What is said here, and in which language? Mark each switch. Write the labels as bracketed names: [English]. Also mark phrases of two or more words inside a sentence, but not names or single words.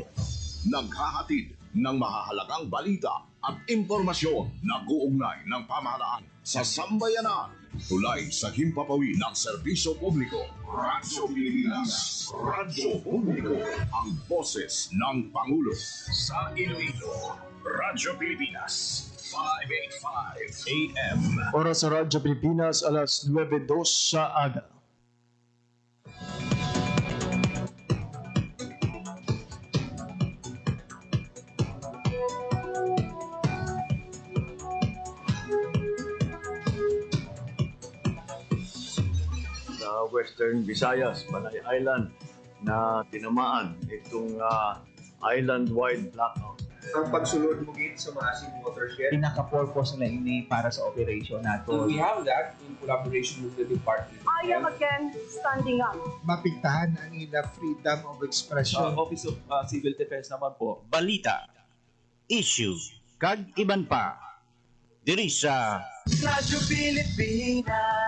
[Filipino] Naghahatid ng mahahalagang balita at impormasyon na uugnay ng pamahalaan sa sambayanan. Tulay sa himpapawid ng serbisyo publiko. Radyo Pilipinas. Radyo Publiko. Ang boses ng Pangulo. Sa Iloilo, Radyo Pilipinas. 585 AM. [Hiligaynon] Oras sa Radyo Pilipinas, alas 9:02 sa aga. [Filipino] Sa Western Visayas, Panay Island, na tinamaan itong [English] island-wide blackout. [Hiligaynon] Ang pagsulod mo gate sa Maasin watershed. Pinaka-purpose nila ini para sa operation nato. [English] We have that in collaboration with the department. I am again standing up. [Hiligaynon] Mapigtahan ang ila [English] freedom of [Hiligaynon] Sa [English] expression. [Filipino] Office of Civil Defense naman po, [Hiligaynon] balita, issue, kag iban pa. Diri sa Radyo Pilipinas.